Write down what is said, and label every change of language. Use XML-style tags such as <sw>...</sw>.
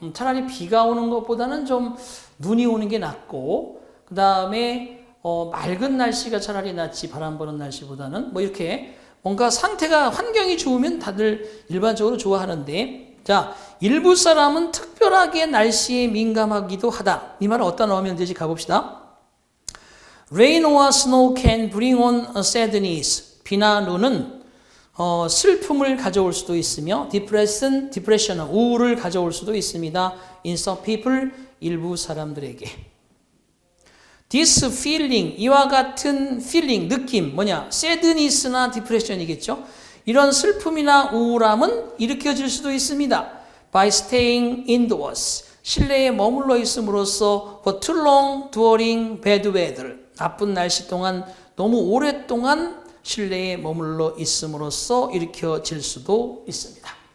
<ko>차라리 비가 오는 것보다는 좀 눈이 오는 게 낫고 그 다음에 맑은 날씨가 차라리 낫지 바람 부는 날씨보다는 뭐 이렇게 뭔가 상태가 환경이 좋으면 다들 일반적으로 좋아하는데 자 일부 사람은 특별하게 날씨에 민감하기도 하다. 이 말을 어디다 넣으면 되지 가봅시다.</ko> <en>Rain or snow can bring on a sadness.</en> <ko>비나 눈은 슬픔을 가져올 수도 있으며 depression, 우울을 가져올 수도 있습니다.</ko> <en>In some people,</en> <ko>일부 사람들에게.</ko> <en>This feeling,</en> <ko>이와 같은 feeling, 느낌, 뭐냐? sadness나 depression이겠죠? 이런 슬픔이나 우울함은 일으켜질 수도 있습니다.</ko> <en>By staying indoors,</en> <ko>실내에 머물러 있음으로써</ko> <en>for too long during bad weather,</en> <ko>나쁜 날씨 동안 너무 오랫동안 실내에 머물러 있음으로써 일으켜질 수도 있습니다.</ko>